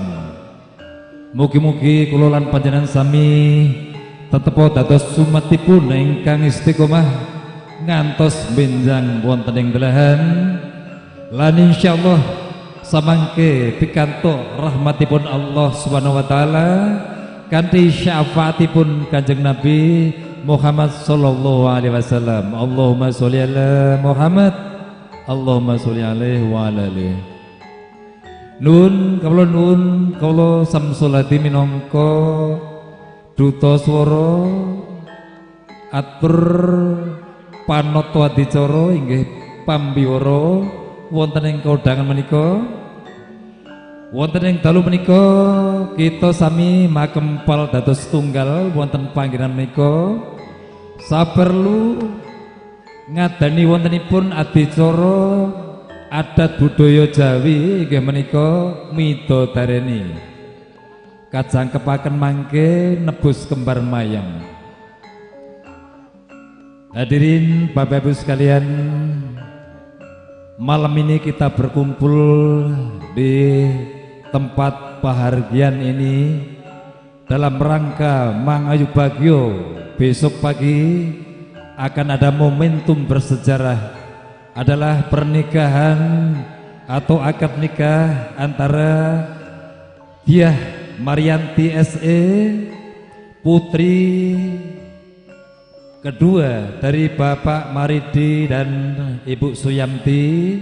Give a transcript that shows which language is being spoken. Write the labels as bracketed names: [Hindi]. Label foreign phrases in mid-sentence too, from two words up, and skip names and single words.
[Javanese] Mugi-mugi kula lan panjenengan sami tetep dados sumetipun ingkang istiqomah ngantos benjang wonten ing dalahan lan insyaallah samangke pikantuk rahmatipun Allah [Arabic] سبحانه وتعالى [Javanese] kanthi syafaatipun Kanjeng Nabi Muhammad [Arabic] صلى الله عليه وسلم. اللهم صل على محمد، اللهم صل عليه وعلى آله. [Javanese] Nun kawula samsulati minangka duta swara atur panata adicara inggih pambiwara wonten ing kondangan menika. Wonten ing dalu menika kita sami makempal dados tunggal wonten panggenan menika saperlu ngadani wontenipun adicara adat budaya Jawi inggih menika midodareni kajangkepaken mangke nebus kembar mayang. [Indonesian] Hadirin Bapak Ibu sekalian, malam ini kita berkumpul di tempat pahargian ini dalam rangka [Javanese] Mangayu Bagyo. [Indonesian] Besok pagi akan ada momentum bersejarah, adalah pernikahan atau akad nikah antara Diah Marianti SE, putri kedua dari Bapak Maridi dan Ibu Suyanti.